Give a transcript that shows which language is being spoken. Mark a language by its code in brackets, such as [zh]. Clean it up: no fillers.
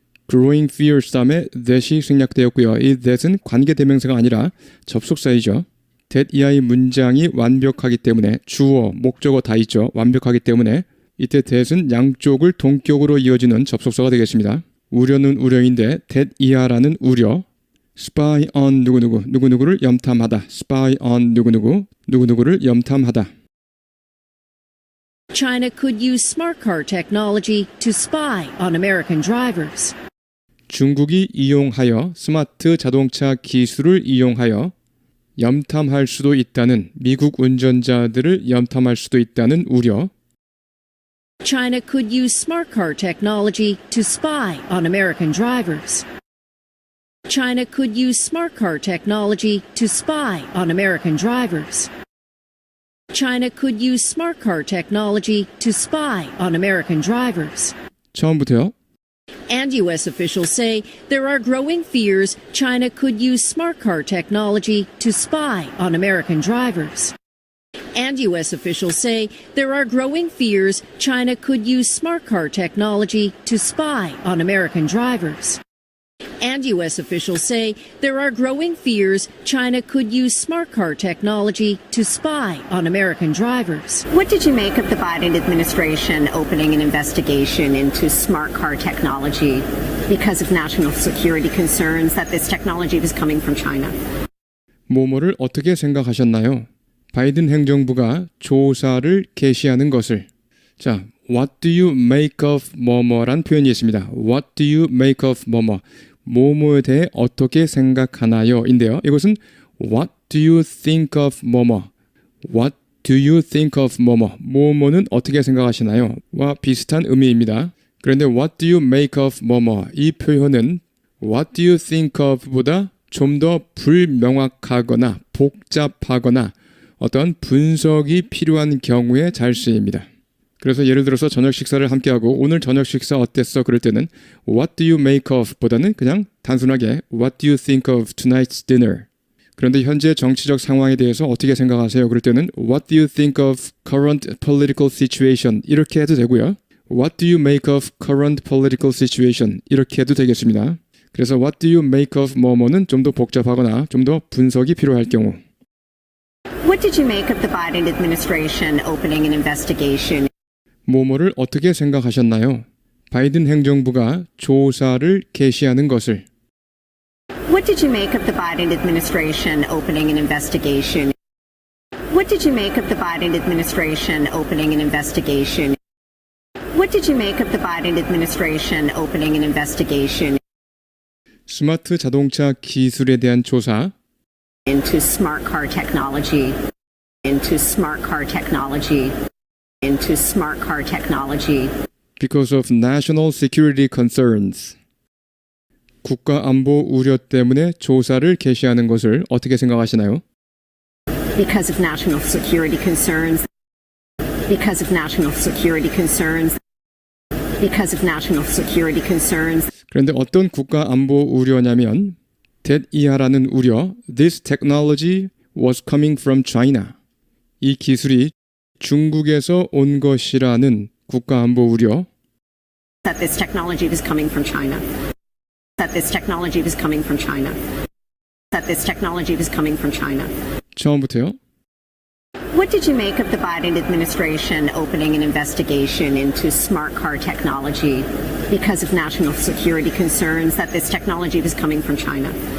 [ko] growing fears 다음에 that이 생략되었고요. 이 that은 관계대명사가 아니라 접속사이죠. that 이하의 문장이 완벽하기 때문에, 주어, 목적어 다 있죠. 완벽하기 때문에 이때 that은 양쪽을 동격으로 이어지는 접속사가 되겠습니다. 우려는 우려인데 that 이하라는 우려. [en] spy on [ko] 누구누구, 누구누구를 염탐하다. spy on 누구누구, 누구누구를 염탐하다. [en] China could use smart car technology to spy on American drivers. [ko] 중국이 이용하여 스마트 자동차 기술을 이용하여 염탐할 수도 있다는, 미국 운전자들을 염탐할 수도 있다는 우려. [en] China could use smart car technology to spy on American drivers. China could use smart car technology to spy on American drivers. China could use smart car technology to spy on American drivers. [ko] 처음부터요. [en] And U.S. officials say there are growing fears China could use smart car technology to spy on American drivers. And U.S. officials say there are growing fears China could use smart car technology to spy on American drivers. And U.S. officials say there are growing fears China could use smart car technology to spy on American drivers. What did you make of the Biden administration opening an investigation into smart car technology because of national security concerns that this technology was coming from China? [ko] 뭐뭐를 어떻게 생각하셨나요? 바이든 행정부가 조사를 개시하는 것을. [en] 자, what do you make of [ko] 뭐뭐란 표현이 있습니다. [en] What do you make of 뭐뭐. [ko] 뭐뭐에 대해 어떻게 생각하나요? 인데요. [en] 이것은 what do you think of 뭐뭐. What do you think of 뭐뭐. [ko] 뭐뭐는 어떻게 생각하시나요? 와 비슷한 의미입니다. 그런데 [en] what do you make of 뭐뭐. [ko] 이 표현은 [en] what do you think of [ko] 보다 좀 더 불명확하거나 복잡하거나 어떤 분석이 필요한 경우에 잘 쓰입니다. 그래서 예를 들어서 저녁 식사를 함께하고 오늘 저녁 식사 어땠어? 그럴 때는 [en] What do you make of? [ko] 보다는 그냥 단순하게 [en] What do you think of tonight's dinner? [ko] 그런데 현재 정치적 상황에 대해서 어떻게 생각하세요? 그럴 때는 [en] What do you think of current political situation? [ko] 이렇게 해도 되고요. [en] What do you make of current political situation? [ko] 이렇게 해도 되겠습니다. 그래서 [en] What do you make of [ko] 뭐뭐는 좀 더 복잡하거나 좀 더 분석이 필요할 경우. [en] What did you make of the Biden administration opening an investigation? [ko] 뭐뭐를 어떻게 생각하셨나요? 바이든 행정부가 조사를 개시하는 것을. [en] What did you make of the Biden administration opening an investigation? What did you make of the Biden administration opening an investigation? What did you make of the Biden administration opening an investigation [ko] 스마트 자동차 기술에 대한 조사. [en] into smart car technology? Into smart car technology. Into smart car technology. Because of national security concerns. [ko] 국가 안보 우려 때문에 조사를 개시하는 것을 어떻게 생각하시나요? [en] Because of national security concerns. Because of national security concerns. Because of national security concerns. [ko] 그런데 어떤 국가 안보 우려냐면 that 이하라는 우려. [en] This technology was coming from China. [ko] 이 기술이 중국에서 온 것이라는 국가 안보 우려. [en] That this technology was coming from China. That this technology was coming from China. That this technology was coming from China. [ko] 처음부터요. [en] What did you make of the Biden administration opening an investigation into smart car technology because of national security concerns that this technology was coming from China?